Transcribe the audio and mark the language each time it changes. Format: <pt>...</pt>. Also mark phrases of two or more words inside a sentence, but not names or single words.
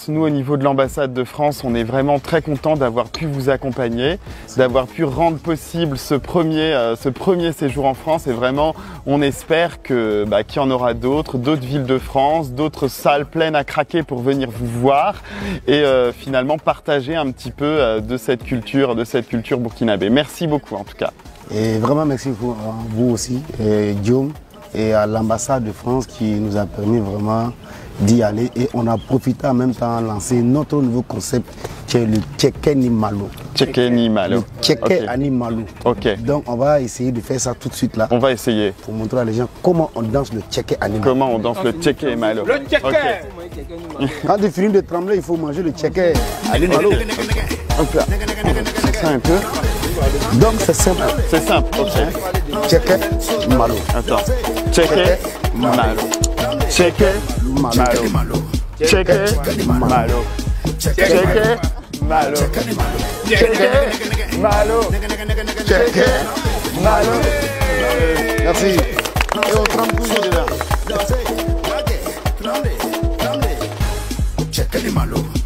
<fr>Nous au niveau de l'ambassade de France, on est vraiment très contents d'avoir pu vous accompagner, d'avoir pu rendre possible ce premier séjour en France et vraiment on espère que qu'il y en aura d'autres villes de France, d'autres salles pleines à craquer pour venir vous voir et finalement partager un petit peu de cette culture burkinabé. Merci beaucoup en tout cas. Et vraiment merci à vous aussi, Guillaume, et à l'ambassade de France qui nous a permis vraiment d'y aller. Et on a profité en même temps de lancer notre nouveau concept qui est le Tcheke ni Malo. Tcheke ni Malo. Tcheke ni Malo. Ok. Donc on va essayer de faire ça tout de suite là. On va essayer. Pour montrer à les gens comment on danse le Tcheke ni Malo. Comment on danse le Tcheke ni Malo. Le Tcheke. Okay. Quand tu finis de trembler, il faut manger le Tcheke ni Malo. Hop là. C'est ça un peu. Donc c'est simple. C'est simple, ok. Tcheke Malo. Attends. Tcheke Malo. Tcheke Malo. Tcheke Malo. Tcheke Malo. Tcheke Malo. Tcheke Malo. Merci. Et on trempe toujours dedans. Tcheke Malo.</fr>